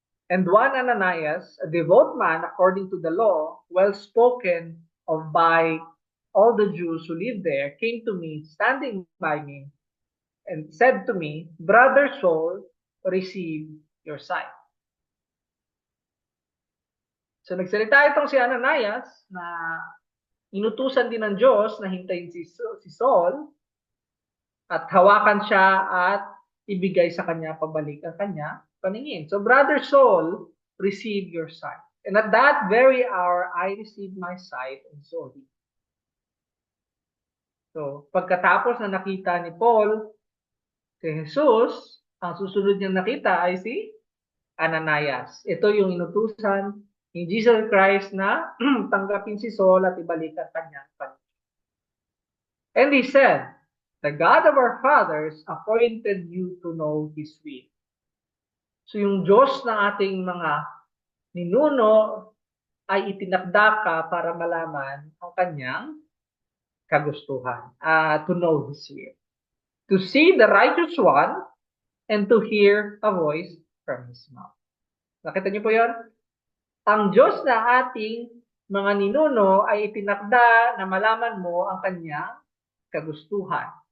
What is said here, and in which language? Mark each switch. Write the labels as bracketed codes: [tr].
[en] And one Ananias, a devout man according to the law, well spoken of by all the Jews who lived there, came to me, standing by me, and said to me, "Brother Saul, receive your sight." [tl] So nagsalita itong si Ananias na inutusan din ng Diyos na hintayin si Saul at hawakan siya at ibigay sa kanya pabalik ang kanya paningin. [en] So Brother Saul, receive your sight. And at that very hour, I received my sight and saw him. [tl] So pagkatapos na nakita ni Paul si Jesus, ang susunod niyang nakita ay si Ananias. Ito yung inutusan ni Jesus Christ na tanggapin si Saul at ibalik ang kanyang paningin. [en] And he said, "The God of our fathers appointed you to know His will." [tl] So yung Diyos ng ating mga ninuno ay itinakda ka para malaman ang kanyang kagustuhan. [en] To know His will. To see the righteous one and to hear a voice from His mouth. [tl] Nakita niyo po yun? Ang Diyos na ating mga ninuno ay itinakda na malaman mo ang kanyang kagustuhan.